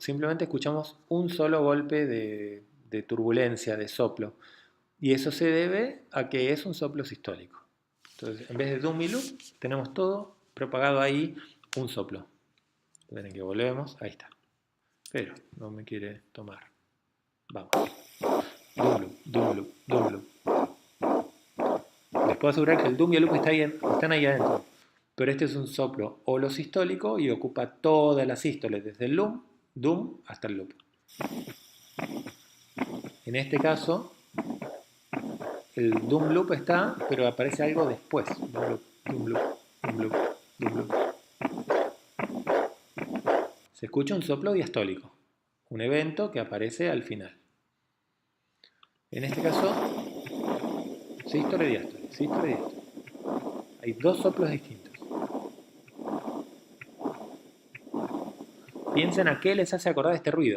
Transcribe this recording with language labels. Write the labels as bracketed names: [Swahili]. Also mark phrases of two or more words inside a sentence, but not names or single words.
[Spanish] Simplemente escuchamos un solo golpe de turbulencia, de soplo. Y eso se debe a que es un soplo sistólico. Entonces, en vez de dum y loop, tenemos todo propagado ahí, un soplo. Miren que volvemos, ahí está. Pero no me quiere tomar. Vamos. Dum loop, dum loop, dum loop. Les puedo asegurar que el dum y el loop están ahí adentro. Pero este es un soplo holosistólico y ocupa todas las sístoles, desde el dum hasta el loop. En este caso, el dum loop está, pero aparece algo después. Dum loop, dum loop, dum loop, dum loop. Se escucha un soplo diastólico, un evento que aparece al final. En este caso, sístole, diástole, sístole, diástole. Hay dos soplos distintos. Piensen a qué les hace acordar este ruido.